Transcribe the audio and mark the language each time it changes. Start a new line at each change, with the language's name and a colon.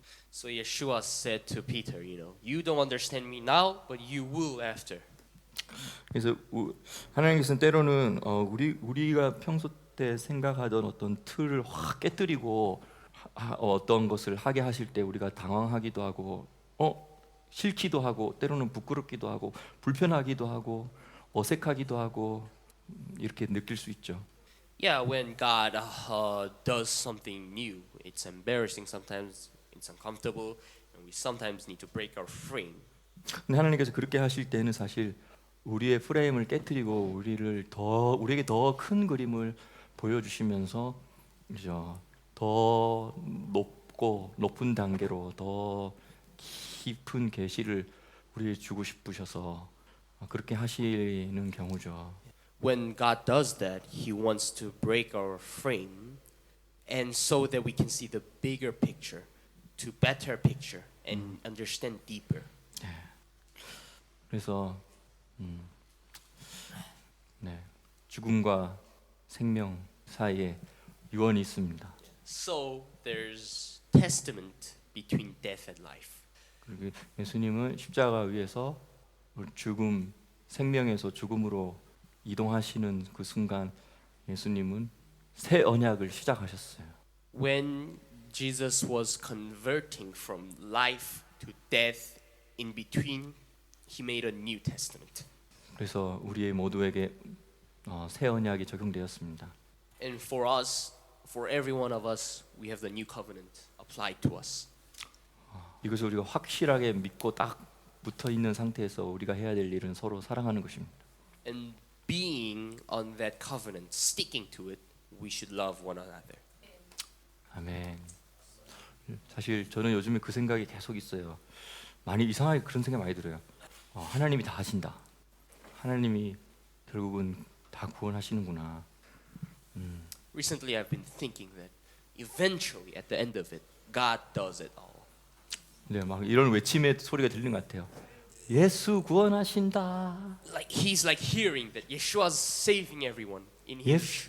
English: So Yeshua said to Peter, you don't understand me now, but you will after.
Korean: 그래서 하나님께서는 때로는 우리가 평소 때 생각하던 어떤 틀을 확 깨뜨리고 어떤 것을 하게 하실 때 우리가 당황하기도 하고 싫기도 하고 때로는 부끄럽기도 하고 불편하기도 하고 어색하기도 하고 이렇게 느낄 수 있죠.
English: Yeah, when God does something new, it's embarrassing sometimes, it's uncomfortable, and we sometimes need to break our frame.
Korean: 근데 하나님께서 그렇게 하실 때는 사실 우리의 프레임을 깨뜨리고 우리에게 더 큰 그림을 보여주시면서 더 높은 단계로 더 깊은 계시를 우리에게 주고 싶으셔서 그렇게 하시는 경우죠.
English: When God does that, He wants to break our frame, and so that we can see the bigger picture, to better picture and understand deeper.
Korean: 그래서 죽음과 생명 사이에 유언이 있습니다.
English: So there's testament between death and life.
Korean: 그리고 예수님은 십자가 위에서 죽음, 생명에서 죽음으로 이동하시는 그 순간 예수님은 새 언약을 시작하셨어요.
English: When Jesus was converting from life to death, in between, He made a New Testament.
Korean: 그래서 우리의 모두에게 새 언약이 적용되었습니다.
English: And for us, for every one of us, we have the New Covenant applied to us.
Korean: 이것을 우리가 확실하게 믿고 딱 붙어 있는 상태에서 우리가 해야 될 일은 서로 사랑하는 것입니다.
English: And being on that covenant, sticking to it, we should love one another.
Korean: 아멘. 사실 저는 요즘에 그 생각이 계속 있어요. 많이 이상하게 그런 생각 많이 들어요. 하나님이 다 하신다. 하나님이 결국은 다 구원하시는구나.
English: Recently, I've been thinking that eventually, at the end of it, God does it all.
Korean: 네, 막 이런 외침의 소리가 들리는 것 같아요. 예수 구원하신다.
English: Like He's like hearing that Yeshua's saving everyone in His